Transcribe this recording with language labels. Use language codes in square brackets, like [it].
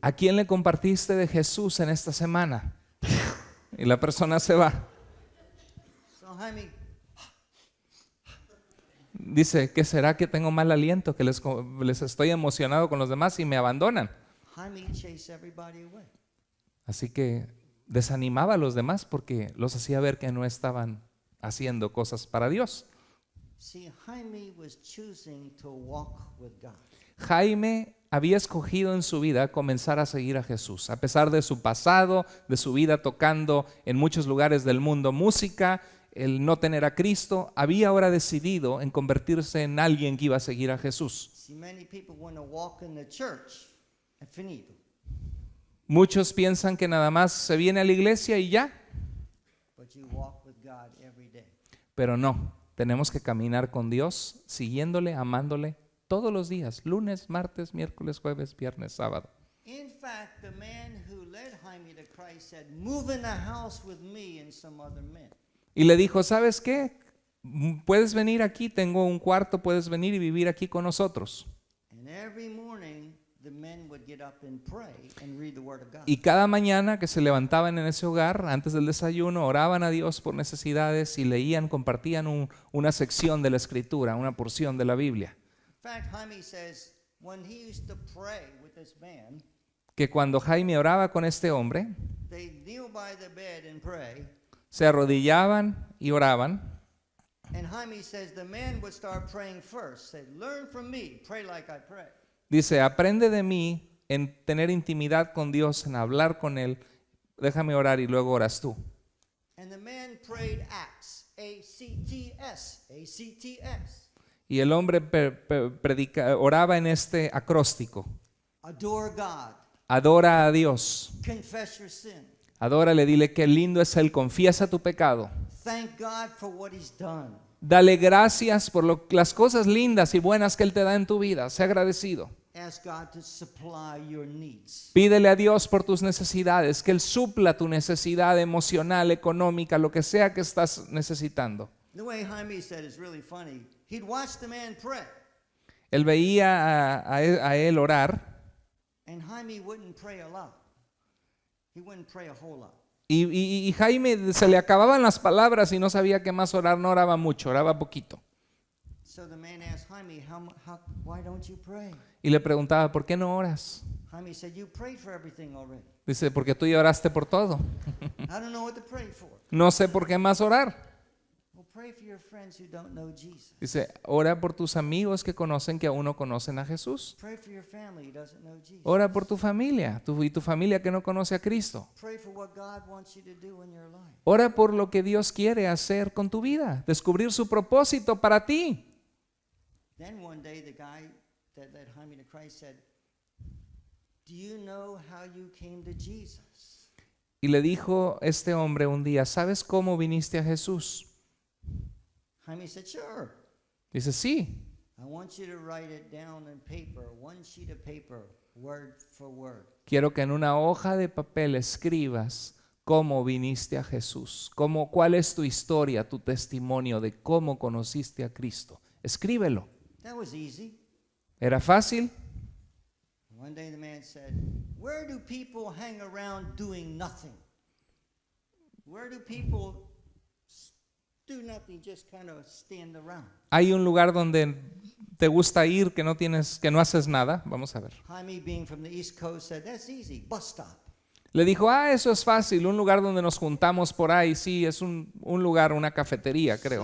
[es] ¿A quién le compartiste de Jesús en esta semana? Y la persona se va. [en] So Jaime, [es] Dice, ¿qué será que tengo mal aliento? Que les estoy emocionado con los demás y me abandonan. [en] Jaime chased everybody away. [es] Así que desanimaba a los demás porque los hacía ver que no estaban haciendo cosas para Dios. [en] See, Jaime was choosing to walk with God. [es] Jaime había escogido en su vida comenzar a seguir a Jesús. A pesar de su pasado, de su vida tocando en muchos lugares del mundo música, el no tener a Cristo, había ahora decidido en convertirse en alguien que iba a seguir a Jesús. [en] See, many people want to walk in the church and finito. [es] Muchos piensan que nada más se viene a la iglesia y ya, [en] But you walk with God every day. [es] pero no, tenemos que caminar con Dios, siguiéndole, amándole todos los días, lunes, martes, miércoles, jueves, viernes, sábado. [en] In fact, the man who led Jaime to Christ Christ said, "Move in the house with me and some other men." [es] Y le dijo, ¿sabes qué? Puedes venir aquí, tengo un cuarto, puedes venir y vivir aquí con nosotros. [en] And every morning the men would get up and pray and read the word of God. [es] Y cada mañana que se levantaban en ese hogar, antes del desayuno, oraban a Dios por necesidades y leían, compartían una sección de la Escritura, una porción de la Biblia. [en] In fact, Jaime says when he used to pray with this man, [es] Que cuando Jaime oraba con este hombre, [en] they kneel by the bed and pray. [es] se arrodillaban y oraban. [en] And Jaime says the man would start praying first. Say, "Learn from me, pray like I pray." [es] Dice, aprende de mí en tener intimidad con Dios, en hablar con Él. Déjame orar y luego oras tú. [en] And the man prayed Acts, A-C-T-S, A-C-T-S. [es] Y el hombre oraba en este acróstico. [en] Adore God, [es] Adora a Dios. [en] confess your sin, [es] Adórale, dile qué lindo es Él. Confiesa tu pecado. [en] thank God for what he's done. [es] Dale gracias por las cosas lindas y buenas que Él te da en tu vida. Sé agradecido. [en] Ask God to supply your needs. [es] Pídele a Dios por tus necesidades, que Él supla tu necesidad emocional, económica, lo que sea que estás necesitando. [en] The way Jaime said is really funny. He'd watch the man pray, [es] Él veía a él orar [en] and Jaime wouldn't pray a lot. He wouldn't pray a whole lot. [es] y Jaime se le acababan las palabras y no sabía qué más orar, no oraba mucho, oraba poquito. [en] So the man asked Jaime, why don't you pray? [es] Y le preguntaba, ¿por qué no oras? [en] Jaime said, "You prayed for everything already. [es] Dice, porque tú ya oraste por todo. [en] I don't know what to pray for." [es] No sé por qué más orar. [en] Well, pray for your friends who don't know Jesus. [es] Dice, ora por tus amigos que conocen que aún no conocen a Jesús. [en] Pray for your family who doesn't know Jesus. [es] Ora por tu familia y tu familia que no conoce a Cristo. [en] Pray for what God wants you to do in your life. [es] Ora por lo que Dios quiere hacer con tu vida, descubrir su propósito para ti. [en] Then one day the guy that led Jaime to Christ said, "Do you know how you came to Jesus?" [es] Y le dijo este hombre un día, ¿sabes cómo viniste a Jesús? [en] Jaime said, "Sure. [es] Dice, sí. [en] I want you to write it down on paper, one sheet of paper, word for word." [es] Quiero que en una hoja de papel escribas cómo viniste a Jesús, cuál es tu historia, tu testimonio de cómo conociste a Cristo. Escríbelo. [en] That was easy. [es] ¿Era fácil? [en] One day the man said, "Where do people hang around doing nothing? Where do people do nothing, just kind of stand around?" [es] Hay un lugar donde te gusta ir que no haces nada. Vamos a ver. [en] Jaime, being from the East Coast, said, "That's easy, bus stop." [es] Le dijo, eso es fácil, un lugar donde nos juntamos por ahí, sí, es un lugar, una cafetería, creo.